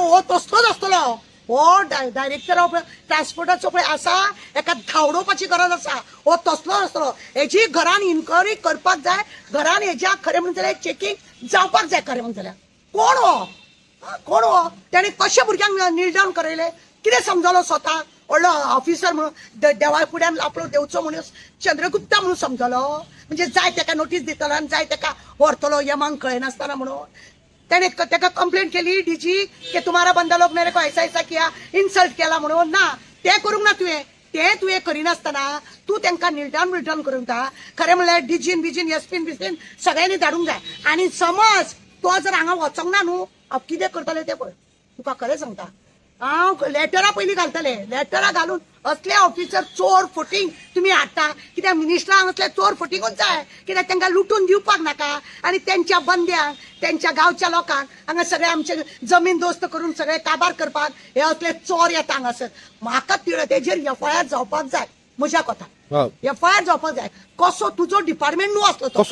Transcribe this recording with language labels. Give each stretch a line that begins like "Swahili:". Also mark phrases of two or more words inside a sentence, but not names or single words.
Konkani: हो तसलोच आसतलो हो
English: director of
Konkani: ट्रान्सपोर्टाचो पळय आसा एका धांवडोवपाची गरज आसा हो तसलो आसतलो हेजी घरान इन्क्वायरी करपाक जाय घरान हेज्या खरें म्हणून जाल्यार चेकिंग जावपाक जाय खरें म्हणून जाल्यार कोण हो तेणी कशे भुरग्यांक नील डावन करयले कितें समजलो स्वता व्हडलो ऑफिसर म्हणून देवा फुड्यान आपलो देवचो म्हणून चंद्रगुप्ता म्हणून समजलो म्हणजे जाय तेका नोटीस दितलो आनी जाय तेका व्हरतलो यमांक कळनासतना म्हणून तेणे तेका कंप्लेंट केली डीजी
Hindi: की तुम्हारा बंदा लोक मेरे को ऐसा किया
Konkani: इन्सल्ट केला म्हणून ना ते करूंक ना तुवें करिनासतना तू तेंकां निलडावन करूंक ता खरें म्हणल्यार डीजीन बिजीन एसपीन सगळ्यांनी धाडूंक जाय आनी समज तो जर हांगा वचोंक ना न्हू हांव कितें करतलें तें पळय तुका खरें सांगता हांव लेटरां पयलीं घालतले लेटरां घालून असले ऑफिसर चोर फटींग तुमी हाडटा कित्याक मिनिस्टरांक असले चोर फटींगूच जाय कित्याक तांकां लुटून दिवपाक नाका आनी तेंच्या बंद्यांक तेंच्या गांवच्या लोकांक हांगा सगळे आमचे जमीन दोस्त करून सगळे काबार करपाक हे असले चोर येता हांगासर म्हाका तेजेर एफआयआर जावपाक जाय म्हज्या कोतान एफआयआर जावपाक जाय कसो तुजो डिपार्टमेंट न्हू असलो तो